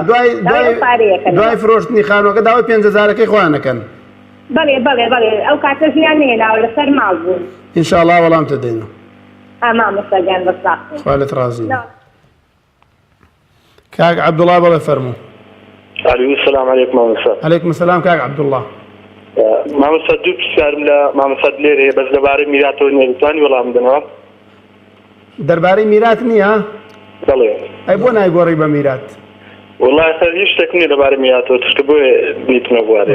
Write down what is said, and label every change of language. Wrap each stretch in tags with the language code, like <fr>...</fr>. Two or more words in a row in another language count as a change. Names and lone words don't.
<ckb>دوای فرۆشتنی خانووەکە داوای 5,000ەکەی خۆیانەکەن. بەڵێ ئەو کاتە ژنیان نهێناوە لەسەر ماڵ بوون. ئینشاءڵڵا وەڵام تدەینەوە. مامۆستا گیان بەسڵاح. خوالت ڕازی. کاک عەبدوڵڵا بەڵێ فەرموو.</ckb> <ar>السلام عليكم مامۆستا. عليكم السلام کاک عەبدوڵڵا.</ar> <ckb>مامۆستا دوو پرسیارم لە مامۆستا لێرەیە بەس لەبارەی میراتەوە نییە دەتوانی وەڵام بدەنەوە؟ دەربارەی میرات نییە؟ بەڵێ. ئەی بۆ نایگۆڕی بە میرات؟ وڵای هیچ شتێک نییە لەبارەی میراتەوە تشکە بۆیە نیتمە بوارێ.</ckb>